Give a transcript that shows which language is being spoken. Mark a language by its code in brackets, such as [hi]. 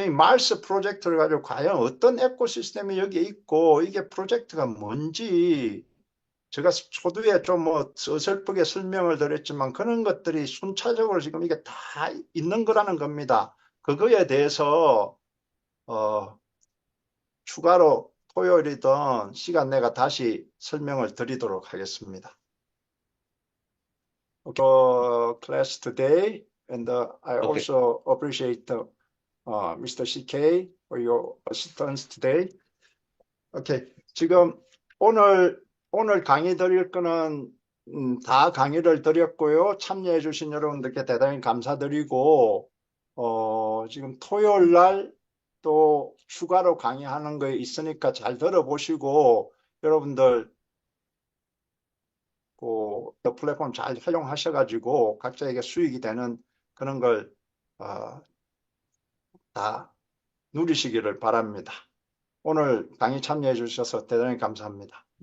[ko] 이 마스 프로젝트를 가지고 과연 어떤 에코시스템이 여기 있고 이게 프로젝트가 뭔지 제가 초두에 좀 뭐 어설프게 설명을 드렸지만 그런 것들이 순차적으로 지금 이게 다 있는 거라는 겁니다. 그거에 대해서 추가로 토요일이든 시간 내가 다시 설명을 드리도록 하겠습니다. [en] Class today, and I also appreciate Mr. CK for your assistance today. [ko] Okay, 지금 오늘 강의 드릴 거는 다 강의를 드렸고요. 참여해 주신 여러분들께 대단히 감사드리고 지금 토요일 날 또 추가로 강의하는 거 있으니까 잘 들어보시고 여러분들 그 플랫폼 잘 활용하셔가지고 각자에게 수익이 되는 그런 걸 다 누리시기를 바랍니다. 오늘 강의 참여해 주셔서 대단히 감사합니다.